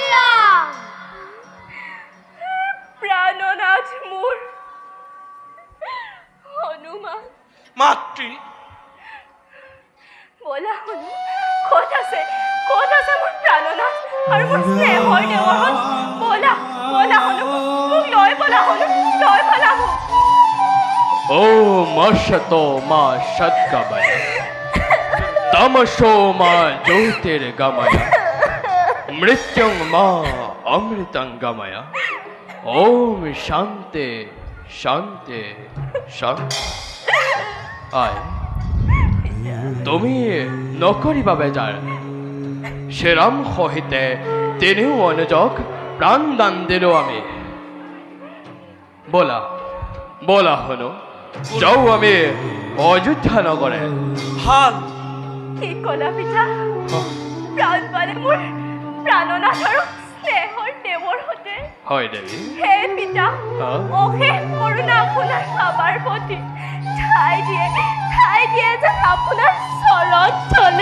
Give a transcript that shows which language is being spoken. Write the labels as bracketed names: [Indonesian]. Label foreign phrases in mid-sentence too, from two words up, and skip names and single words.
[Assamese] প্ৰাণনাথ মোৰ হনুমান মাতৃ বলা শুনো ক'ত আছে মোৰ প্ৰাণনাথ আৰু মোৰ স্নেহৰ দেৱৰহঁত বলা শুনো মোক লৈ বলা শুনো লৈ বলা মোক [Sanskrit] ओम अशतो मा सद्गमय तमसो मा ज्योतिर्गमय मृत्युं मा अमृतंगमय ओम शांति शांति शांति [Assamese] आय তুমি নকৰিবা বেজাৰ শ্ৰীৰাম সহিতে তিনিও অনুজক প্ৰাণদান দিলো আমি বলা বলা শুনো যাও আমি অযোধ্যা নগৰে ভাল কি ক'লা পিতা প্ৰাণ পালে মোৰ প্ৰাণনাথ আৰু স্নেহৰ দেৱৰ সতে হয় দেৱী হে পিতা অশেষ কৰোণা আপোনাৰ বাবাৰ প্ৰতি ঠাই দিয়ে যেন আপোনাৰ চৰণ তলে